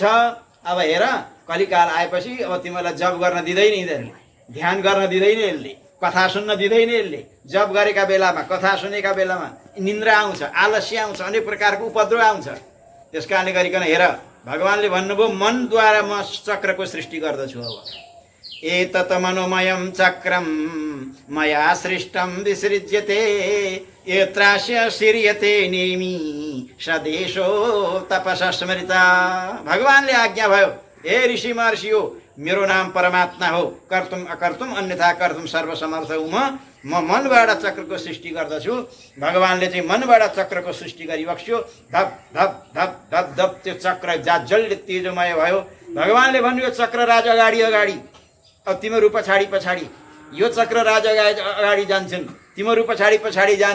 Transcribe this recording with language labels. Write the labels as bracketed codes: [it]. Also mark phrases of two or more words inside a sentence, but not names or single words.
[ne] अब हेर, कलिकाल आएपछि अब तिमीलाई जब गर्न दिँदैन यिनीहरूले, ध्यान गर्न दिँदैन यसले, कथा सुन्न दिँदैन यसले। जब गरेका बेलामा, कथा सुनेका बेलामा निन्द्रा आउँछ, आलस्य आउँछ, अनेक प्रकारको उपद्रव आउँछ। त्यस कारणले गरिकन हेर, भगवान्ले भन्नुभयो मनद्वारा म चक्रको सृष्टि गर्दछु। अब [sa] एतत् मनोमयं चक्रम मया सृष्टं विसृज्यते यत्रास्य शिर्यते नेमि सदेशो तपसा स्मृता। [ne] भगवान्ले आज्ञा भयो, हे ऋषि महर्षि हो, मेरो नाम परमात्मा हो, [sa] कर्तुम अकर्तुम अन्यथा कर्तुम सर्वसमर्थ [hi] हूँ। [ne] म मनबाट चक्रको सृष्टि गर्दछु। भगवान्ले चाहिँ मनबाट चक्रको सृष्टि गरिबक्स्यो। धप धप धप धप धप त्यो चक्र जाज्जल्य तेजोमय भयो। भगवान्ले भन्यो चक्र राज अगाडि अगाडि, अब तिमीहरू पछाडि पछाडि। यो चक्र राज अगाडि जान्छन्, तिमीहरू पछाडि पछाडि जानु।